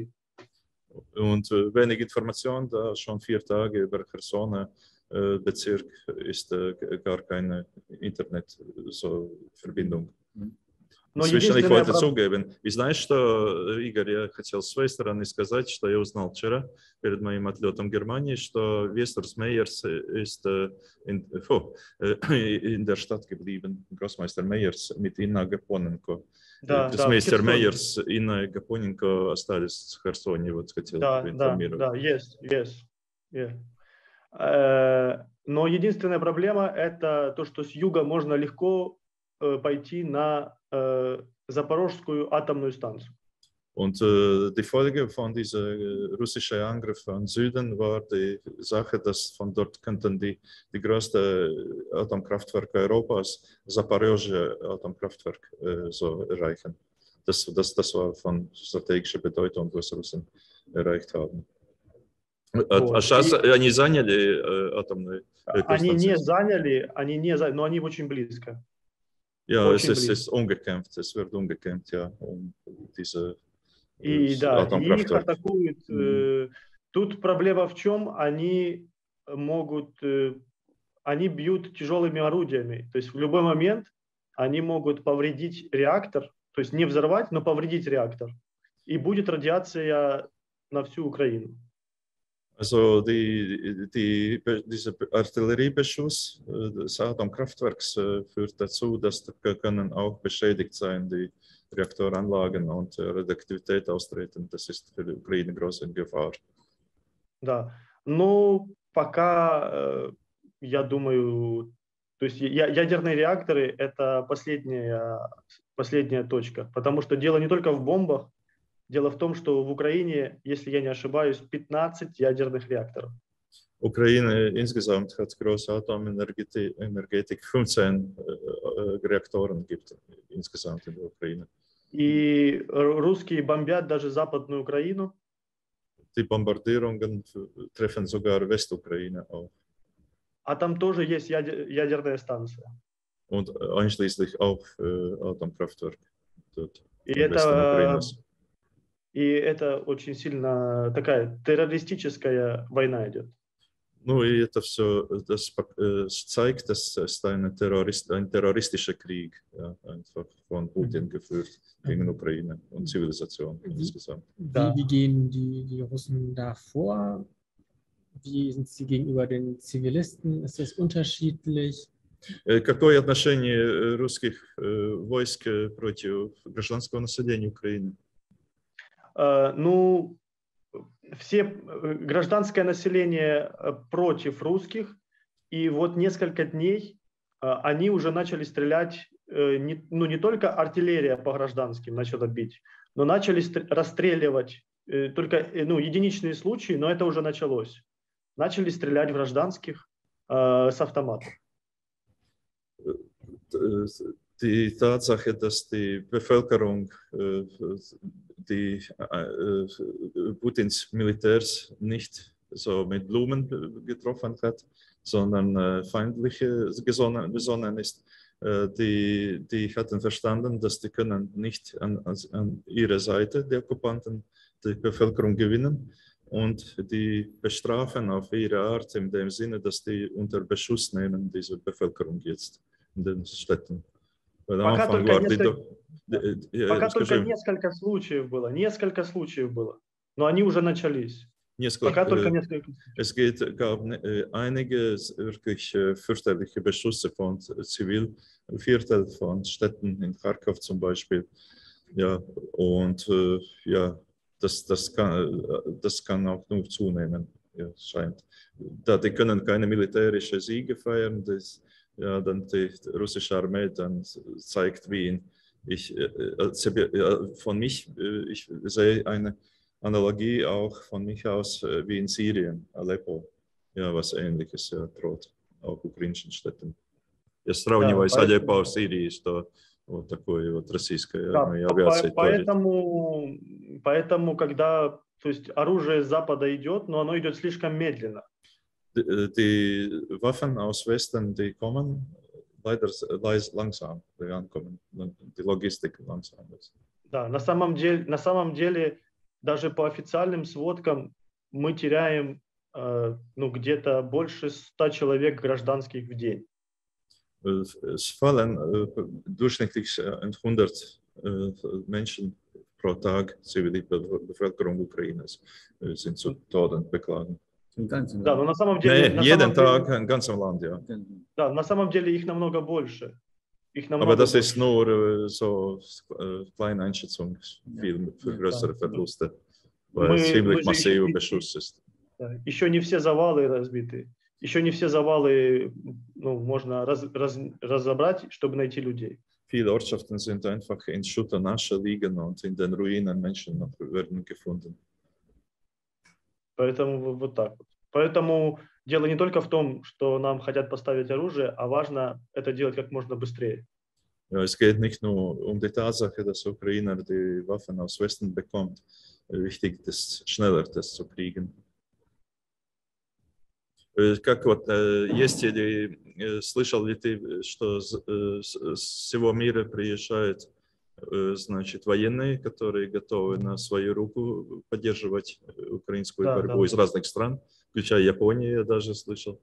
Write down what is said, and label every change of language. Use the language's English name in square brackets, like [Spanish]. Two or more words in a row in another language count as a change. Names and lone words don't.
[German] Und wenig Information, da schon 4 Tage über Chersoner Bezirk ist gar keine Internetverbindung. [Russian] Иногда я [German] wollte zugeben. [Russian] И знаешь, что, Игорь, я хотел с своей стороны сказать, что я узнал вчера перед моим отлетом в Германии, что [German] Wessers Meyers ist in der Stadt geblieben, Großmeister Meyers mit Inna Gaponenko. [Russian] Großmeister Meyers и Инна Gaponenko остались в Херсоне, вот хотел информировать. Да, есть. Но единственная проблема – это то, что с юга можно легко пойти на Запорожскую атомную Станцию. [German] Und die Folge von diesem russischen Angriff von Süden war die Sache, dass von dort könnten die größte Atomkraftwerke Europas, Zaporozhye Atomkraftwerk, so erreichen. Das war von strategischer Bedeutung, was Russen erreicht haben. [Russian] А сейчас они заняли атомные электростанции? Они не заняли, но они очень близко. [German] Ja, es ist umgekämpft, es wird umgekämpft, ja, diese Atomkraftwerke. [Russian] Их атакуют. Тут проблема в чем? Они бьют тяжелыми орудиями. То есть в любой момент они могут повредить реактор, то есть не взорвать, но повредить реактор. И будет радиация на всю Украину. [German] Also diese Artilleriebeschuss des Atomkraftwerks führt dazu, dass können auch beschädigt sein, die Reaktoranlagen und Radioaktivität austreten. Das ist für die Ukraine große Gefahr. [Russian] Да. Ну, пока, я думаю, то есть ядерные реакторы – это последняя точка, потому что дело не только в бомбах, дело в том, что в Украине, если я не ошибаюсь, 15 ядерных реакторов. [German] Ukraine insgesamt hat große Atomenergetik, 15 Reaktoren gibt insgesamt in der Ukraine. [Russian] И русские бомбят даже Западную Украину. [German] Die Bombardierungen treffen sogar Westukraine auch. [Russian] А там тоже есть ядерная станция. [German] Und einschließlich auch Atomkraftwerk dort. [Russian] И это очень сильно такая террористическая война идет. Ну и это все, [German] das zeigt, dass es ein terroristischer Krieg einfach von Putin geführt gegen Ukraine und Zivilisation insgesamt. Wie gehen die Russen da vor? Wie sind sie gegenüber den Zivilisten? Ist das unterschiedlich? [Russian] Какое отношение русских войск против гражданского населения Украины? Ну, все гражданское население против русских, и вот несколько дней они уже начали стрелять, не только артиллерия по гражданским начала бить, но начали расстреливать, только единичные случаи, но это уже началось. Начали стрелять в гражданских с автоматов. [German] Die Tatsache, dass die Bevölkerung Putins Militärs nicht so mit Blumen getroffen hat, sondern feindlich besonnen ist, die hatten verstanden, dass die können nicht an ihrer Seite der Okkupanten die Bevölkerung gewinnen und die bestrafen auf ihre Art in dem Sinne, dass die unter Beschuss nehmen, diese Bevölkerung jetzt in den Städten. [Russian] Пока только несколько случаев было, но они уже начались. Пока только несколько. [German] Es gab einige wirklich fürchterliche Beschüsse von Zivilviertel von Städten in Kharkov zum Beispiel. Ja, und ja, das kann auch nur zunehmen, ja, scheint. Da die können keine militärische Siege feiern, ja, dann die russische Armee dann zeigt, wie ich sehe eine Analogie auch von mich aus wie in Syrien, Aleppo, ja, was Ähnliches ja, droht, auch ukrainischen Städten. [Russian] Я сравниваю с Алеппо в Сирии, что вот такое вот российская авиация. Поэтому, когда, то есть оружие с Запада идет, но оно идет слишком медленно. [German] Die Waffen aus Westen, die kommen leider langsam, die ankommen, die Logistik langsam ist. [Russian] Да, на самом деле, даже по официальным сводкам мы теряем где-то больше 100 человек гражданских в день. [German] Es fallen durchschnittlich 100 Menschen pro Tag, zivile Bevölkerung Ukraines, sind zu Toten beklagen. [Russian] Да, но на самом деле... [German] jeden Tag in ganzem Land, ja. [Russian] Да, на самом деле их намного больше. [German] Aber das ist nur so kleine Einschätzung, viel für größere Verluste, weil es ziemlich massiver Beschuss ist. [Russian] Еще не все завалы разбиты. Еще не все завалы можно разобрать, чтобы найти людей. [German] Viele Ortschaften sind einfach in Schutt und Asche liegen und in den Ruinen Menschen noch werden gefunden. [Russian] Поэтому вот так вот. Поэтому дело не только в том, что нам хотят поставить оружие, а важно это делать как можно быстрее. [German] Ja, es geht nicht nur um die Tatsache, dass Ukrainer die Waffen aus Westen bekommt. Wichtig ist, schneller das zu kriegen. [Russian] Как вот, есть ли, слышал ли ты, что с всего мира приезжают, значит, военные, которые готовы на свою руку поддерживать украинскую борьбу из разных стран, включая Японию, я даже слышал.